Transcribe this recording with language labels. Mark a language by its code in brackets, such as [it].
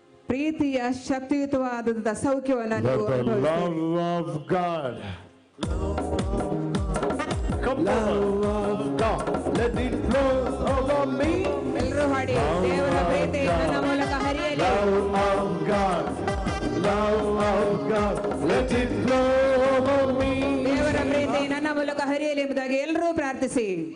[kn] ಪ್ರೀತಿಯ ಶಕ್ತಿಯುತವಾದಂತಹ ಸೌಖ್ಯವನ್ನು ನೀವು [en] Let the [kn] ಅನುಭವಿಸ್ತೀರಿ. [en] love of God, come love of God, let it flow over me. [kn] ಎಲ್ಲರೂ ಹಾಡಿ, ದೇವರ ಪ್ರೀತಿ ನನ್ನ ಮೂಲಕ ಹರಿಯಲಿ. [en] Love of God, love of God, let it flow over me. [kn] ದೇವರ ಪ್ರೀತಿ ನನ್ನ ಮೂಲಕ ಹರಿಯಲಿ ಎಂಬುದಾಗಿ ಎಲ್ಲರೂ ಪ್ರಾರ್ಥಿಸಿ.